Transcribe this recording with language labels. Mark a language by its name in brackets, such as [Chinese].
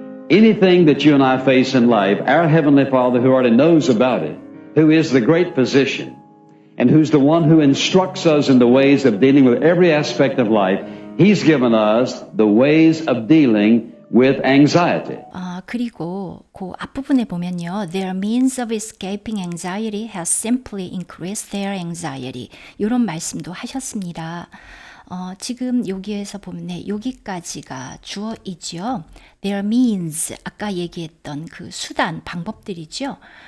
[English] Anything that you and I face in life, our Heavenly Father who already knows about it, who is the great physician, and who's the one who instructs us in the ways of dealing with every aspect of life, He's given us the ways of dealing with anxiety. [Korean] 그리고 그 앞부분에 보면요. [English] Their means of escaping anxiety has simply increased their anxiety. [Korean] 이런 말씀도 하셨습니다. 지금 여기에서 보면 네, 여기까지가 주어이죠. [English] Their means, [Korean] 아까 얘기했던 그 수단, 방법들이죠.